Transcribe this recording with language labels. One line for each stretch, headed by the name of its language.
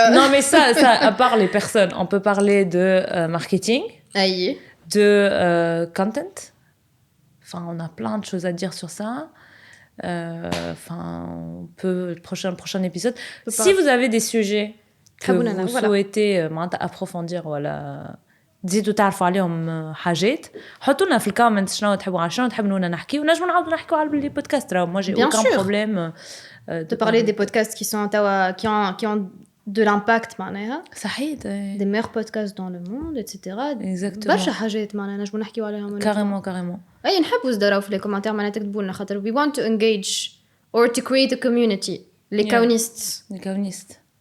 French: Non, mais ça, à part les personnes, on peut parler de marketing, de content. Enfin, on a plein de choses à dire sur ça. Enfin, on peut... Prochain épisode. Si vous avez des sujets que vous souhaitez approfondir, voilà...
Arabic: تزيدوا تعرفوا عليهم حاجات حطوا لنا في الكومنتس شنو تحبوا نحبوا نحكي ونجموا نعاودوا نحكوا على
French: les podcasts moi j'ai aucun problème de parler des podcasts qui ont de l'impact
Arabic: معناها صحيح
French: des meilleurs podcasts dans le monde etc. exactement
Arabic: برشا حاجات معناها نجموا نحكيوا عليهم
French: carrément
Arabic: اي نحبوا تدراو في les commentaires معناها تكتبوا لنا خاطر
English: we want to engage or to create a community
French: les kaunistes